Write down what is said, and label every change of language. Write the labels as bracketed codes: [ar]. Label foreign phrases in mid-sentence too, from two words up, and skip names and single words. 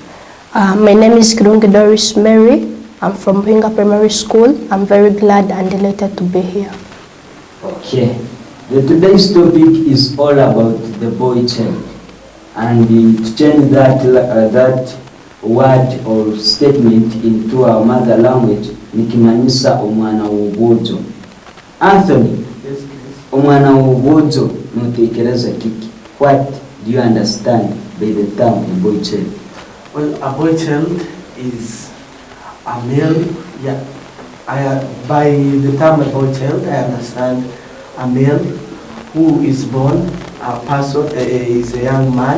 [en] My name is Kirungi Doris Mary. I'm from Pinga Primary School. I'm very glad and delighted to be here. Okay. Today's topic is all about the boy child. And to change that word or statement into our mother language, [ttj] nikimanyisa omwana w'obuuzo. [en] Anthony, Yes, please. [ttj] omwana w'obuuzo notekereza kiki? [en] What do you understand by the term a boy child? Well, a boy child is a male. Yeah, by the term a boy child, I understand a male who is born. A person is a young man.